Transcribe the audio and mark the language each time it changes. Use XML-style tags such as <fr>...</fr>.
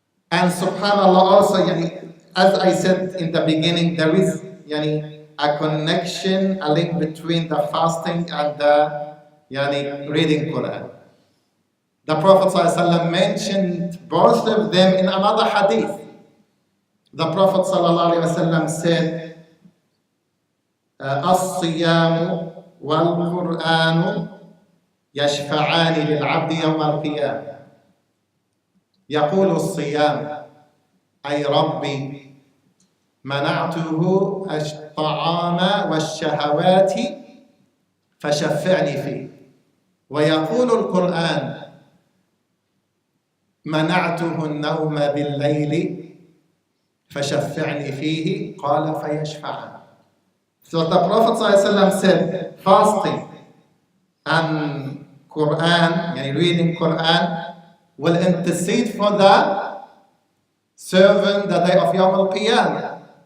<en>And subhanAllah also, as I said in the beginning, there is a connection, a link between the fasting and the reading Quran. The Prophet ﷺ mentioned both of them in another hadith. The Prophet ﷺ said,</en> <ar>الصيام والقرآن يشفعان للعبد يوم القيامة. يقول الصيام أي ربي منعته الطعام والشهوات فشفعني فيه. ويقول القرآن منعته النوم بالليل فشفعني فيه قال فيشفعان.</ar> <en>So the Prophet ﷺ said, fasting and Quran, reading Quran, will intercede for the servant the day of Yawm al-Qiyamah.</en>